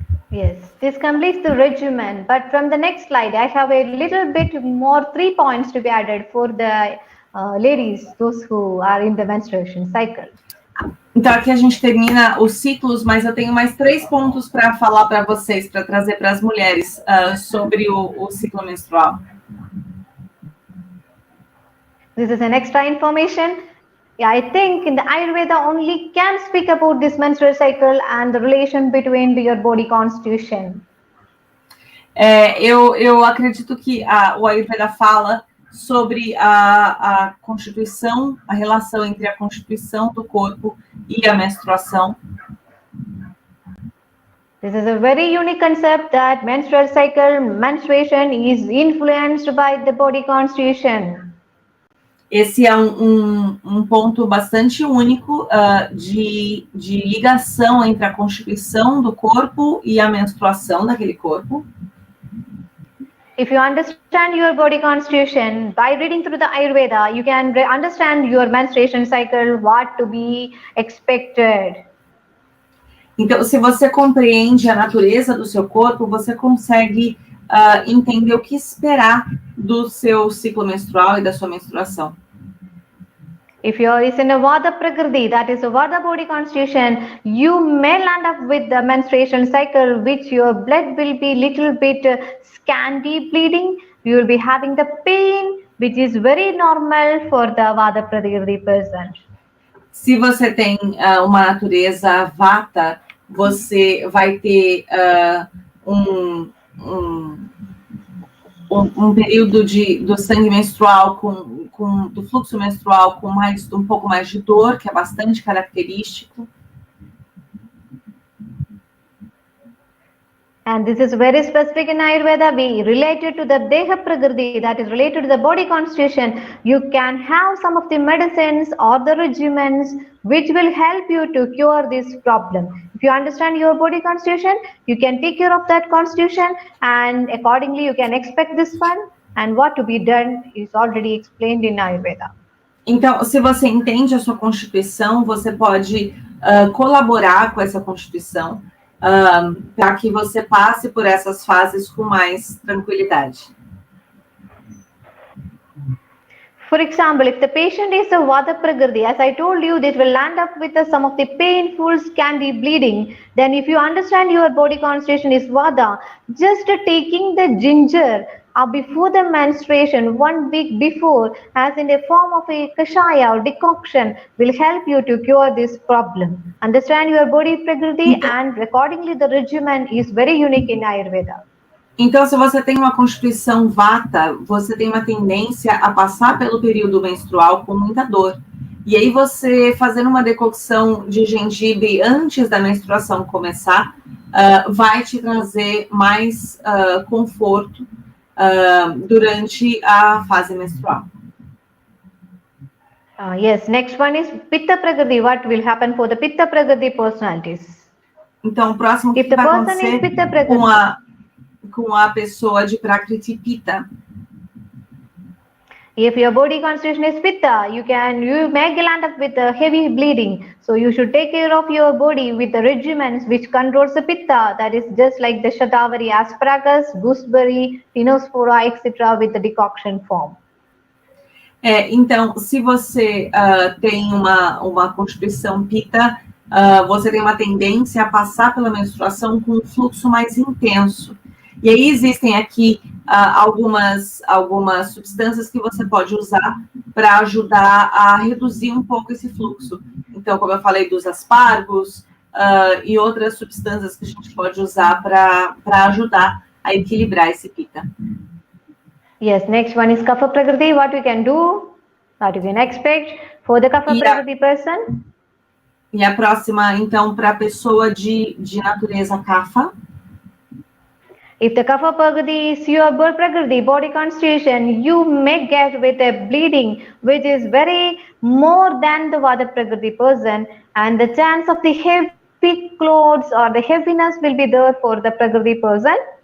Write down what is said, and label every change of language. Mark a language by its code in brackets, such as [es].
[en] Yes, this completes the regimen, but from the next slide, I have a little bit more 3 points to be added for the ladies, those who are in the menstruation cycle. [pt] Então, aqui a gente termina os ciclos, mas eu tenho mais 3 pontos para falar para vocês, para trazer para as mulheres sobre o ciclo menstrual. [en] This is an extra information. I think in the Ayurveda only can speak about this menstrual cycle and the relation between your body constitution. [pt] Eu acredito que o Ayurveda fala sobre a constituição, a relação entre a constituição do corpo e a menstruação. [en] This is a very unique concept that menstrual cycle, menstruation is influenced by the body constitution. [pt] Esse é um ponto bastante único de ligação entre a constituição do corpo e a menstruação daquele corpo. [en] If you understand your body constitution, by reading through the Ayurveda, you can understand your menstruation cycle, what to be expected. [pt] Então, se você compreende a natureza do seu corpo, você consegue entender o que esperar do seu ciclo menstrual e da sua menstruação. [en] If you are in a Vata Prakriti, that is a Vata body constitution, you may land up with the menstruation cycle, which your blood will be little bit scanty bleeding. You will be having the pain, which is very normal for the Vata Prakriti person. [pt] Se você tem uma natureza Vata, você vai ter um período do sangue menstrual, do fluxo menstrual com um pouco mais de dor, que é bastante característico. [en] And this is very specific in Ayurveda. We related to the Deha Prakriti, that is related to the body constitution. You can have some of the medicines or the regimens which will help you to cure this problem. If you understand your body constitution, you can take care of that constitution, and accordingly you can expect this one, and what to be done is already explained in Ayurveda. [pt] Então, se você entende a sua constituição, você pode colaborar com essa constituição para que você passe por essas fases com mais tranquilidade. [en] For example, if the patient is a Vata Prakriti, as I told you, this will land up with some of the painful, scanty bleeding. Then if you understand your body constitution is Vata, just taking the ginger before the menstruation, 1 week before, as in a form of a kashaya or decoction, will help you to cure this problem. Understand your body Prakriti, and accordingly the regimen is very unique in Ayurveda. [pt] Então, se você tem uma constituição vata, você tem uma tendência a passar pelo período menstrual com muita dor. E aí você fazendo uma decocção de gengibre antes da menstruação começar, vai te trazer mais conforto durante a fase menstrual. [en] Yes, next one is Pitta Prakriti. What will happen for the Pitta Prakriti personalities? [pt] Então, o próximo que vai acontecer com a pessoa de Prakriti Pitta. [en] If your body constitution is Pitta, you may land up with a heavy bleeding. So you should take care of your body with the regimens which controls the Pitta. That is just like the Shatavari asparagus, gooseberry, Tinospora, etc. with the decoction form. [pt] Então, se você tem uma constituição Pitta, você tem uma tendência a passar pela menstruação com um fluxo mais intenso. E aí existem aqui algumas substâncias que você pode usar para ajudar a reduzir um pouco esse fluxo. Então, como eu falei dos aspargos e outras substâncias que a gente pode usar para ajudar a equilibrar esse Pitta. [en] Yes, next one is Kapha Prakriti. What we can do, what you can expect for the Kapha Prakriti person. [pt] E a próxima, então, para a pessoa de natureza Kapha. [en] If the Kapha Prakriti is your Prakriti, body constitution, you may get with a bleeding which is very more than the Vata Prakriti person, and the chance of the heavy clothes or the heaviness will be there for the Prakriti person.